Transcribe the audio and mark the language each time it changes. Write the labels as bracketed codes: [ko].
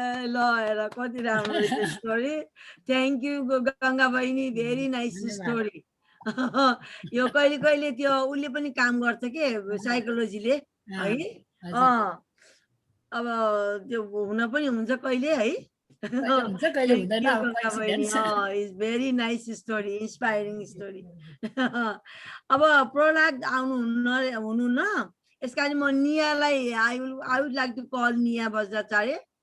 [ne] ल हेर कति राम्रो रहेछ स्टोरी। [en] Thank you Ganga बहिनी, very nice story. [ne] यो कहिले कहिले त्यो उसले पनि काम गर्छ के, साइकोलोजीले है। अब त्यो हुन पनि हुन्छ कहिले है। [en] Thank you, Ganga बहिनी। Is very nice story, inspiring story. [ne] अब प्रहलाद हुनु न, यस कारण म नियालाई I would like to call निया बज्राचार्य।